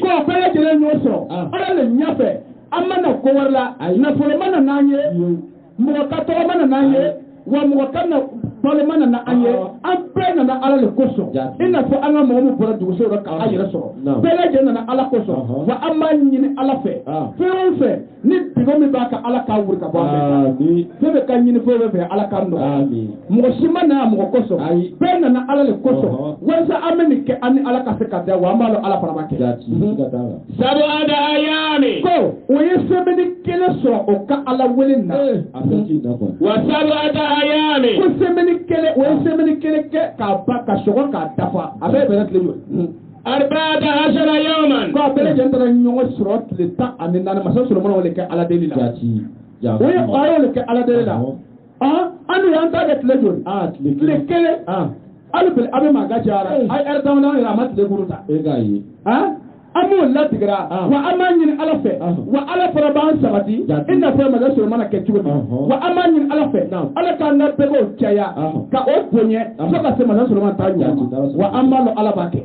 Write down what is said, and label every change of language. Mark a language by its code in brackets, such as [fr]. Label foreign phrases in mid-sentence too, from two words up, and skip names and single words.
[bm] k'o bɛɛ lajɛlen ɲɔgɔn sɔrɔ ala le ɲɛfɛ an mana ko wɛrɛ la nafolo mana n'an ye mɔgɔ ka tɔgɔ mana n'an ye wa mɔgɔ ka balo mana na an ye an bɛɛ nana ala le kosɔn i n'a fɔ an ka mɔgɔ min bɔra duguso la ka a yɛrɛ sɔrɔ bɛɛ lajɛlen nana ala kosɔn wa an b'a ɲini ala fɛ fɛn o fɛn ni bigo min b'a ka ala k'a wuri ka bɔ an bɛɛ fɛn bɛ ka ɲini fɛn o fɛn ala k'a nɔgɔya mɔgɔ si ma na mɔgɔ kosɔn bɛɛ nana ala le kosɔn walasa an bɛ nin kɛ an ni ala ka se ka da wa an b'a dɔn ala fana b'a kɛ [ar] سبعة أيام [bm] ko o ye sɛbɛnni kelen sɔrɔ o ka ala wele na [ar] وسبعة أيام [bm] ko sɛbɛnni kelen o ye sɛbɛnni kelen kɛ k'a ba ka sɔgɔ k'a dafa a bɛɛ bɛrɛ tile joli [ar] أربعة عشر يوما [bm] ko a bɛɛ lajɛlen taara ɲɔgɔn sɔrɔ tile 14 masa Solomana o le kɛ ala deli la o ye a y'o le kɛ ala deli la an dun y'an ta kɛ tile joli tile kelen hali bi a bɛ maa ka cayara a ye ɛri damadama yɛrɛ a ma tile duuru ta an b'o latigɛra wa an b'a ɲini ala fɛ wa ala fana b'an sabati i n'a fɔ masa Solomana kɛ cogo min wa an b'a ɲini ala fɛ ala k'an ka bɛɛkɛw caya ka o bonya fo ka se masa Solomana ta ɲɔgɔn wa an b'a dɔn ala b'a kɛ